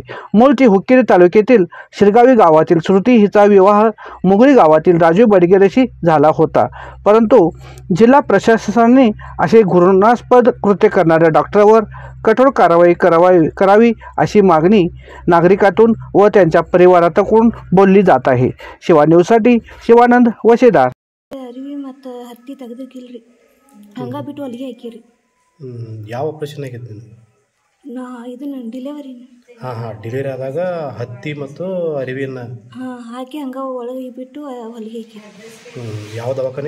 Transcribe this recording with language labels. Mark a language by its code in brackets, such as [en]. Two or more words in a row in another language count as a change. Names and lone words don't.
[mr] मूळची हुक्केरी तालुक्यातील शिरगावी गावातील श्रुती हिचा विवाह मुगळी गावातील राजू बडगेरशी झाला होता, परंतु जिल्हा प्रशासनाने असे घृणास्पद कृत्य करणाऱ्या डॉक्टरवर कठोर कारवाई करावी अशी मागणी नागरिकातून व त्यांच्या परिवारातून बोलली जात आहे। शिवा न्यूजसाठी शिवानंद वशेदार। [kn] ಅರಿವಿ ಮತ್ತು ಹತ್ತಿ ತೆಗೆದಕ್ಕಿಲ್ರಿ, ಹಂಗ ಬಿಟ್ಟು ಹೊಲಿಗೆ ಹಾಕಿರಿ। ಯಾವ ಆಪರೇಷನ್ ಆಗೈತೆ ನಿಮಗೆ? ನಾ ಇದನ್ನ ಡಿಲಿವರಿ ಡಿಲಿವರಿ ಆದಾಗ ಹತ್ತಿ ಮತ್ತು ಅರಿವಿನ ಹಾಕಿ ಹಂಗ ಒಳಗೆ ಬಿಟ್ಟು ಹೊಲಿಗೆ ಹಾಕಿರಿ। ಯಾವ ದವಾಖಾನೆ?